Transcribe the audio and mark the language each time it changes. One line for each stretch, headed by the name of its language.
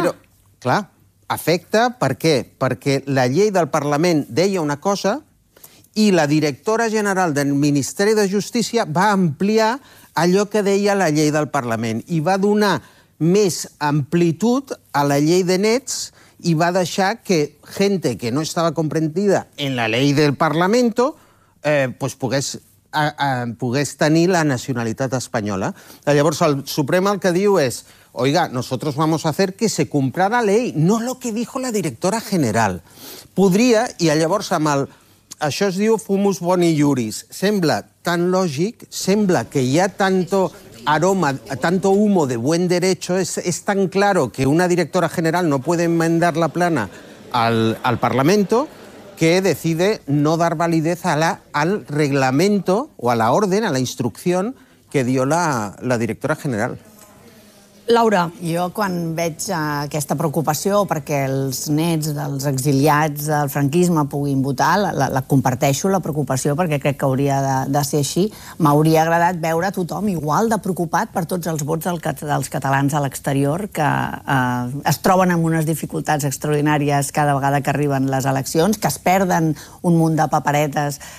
Catalan: Però, clar, afecta per què? Perquè la llei del Parlament deia una cosa i la directora general del Ministeri de Justícia va ampliar allò que deia la llei del Parlament i va donar més amplitud a la llei de nets i va deixar que gente que no estava comprendida en la llei del Parlament pues pogués pogués tenir la nacionalitat espanyola. Llavors, el Suprem el que diu és
Spanish: oiga, nosotros vamos a hacer que se cumpla la ley, no lo que dijo la directora general.
Catalan: Podria, i llavors amb el... Això es diu fumus boni iuris. Sembla tan lògic, sembla que hi ha tanto...
Spanish: aroma, tanto humo de buen derecho, es tan claro que una directora general no puede enmendar la plana al Parlamento, que decide no dar validez al reglamento o a la orden, a la instrucción que dio la directora general.
Catalan: Laura. Jo quan veig aquesta preocupació perquè els nets dels exiliats del franquisme puguin votar, la comparteixo, la preocupació, perquè crec que hauria de ser així. M'hauria agradat veure tothom igual de preocupat per tots els vots dels catalans a l'exterior que es troben amb unes dificultats extraordinàries cada vegada que arriben les eleccions, que es perden un munt de paperetes.